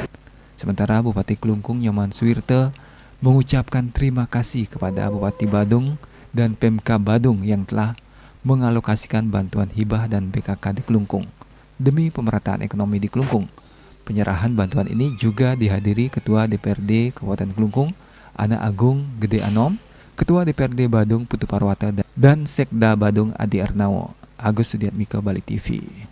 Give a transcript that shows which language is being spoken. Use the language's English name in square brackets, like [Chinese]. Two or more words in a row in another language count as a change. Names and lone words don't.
[Indonesian] Sementara Bupati Klungkung Nyoman Suwirte mengucapkan terima kasih kepada Bupati Badung dan Pemka Badung yang telah mengalokasikan bantuan hibah dan BKK di Klungkung demi pemerataan ekonomi di Klungkung. Penyerahan bantuan ini juga dihadiri Ketua DPRD Kabupaten Klungkung, Ana Agung Gede Anom, Ketua DPRD Badung Putu Parwata, dan Sekda Badung Adi Arnawo. Agus Sudiatmika, Bali TV.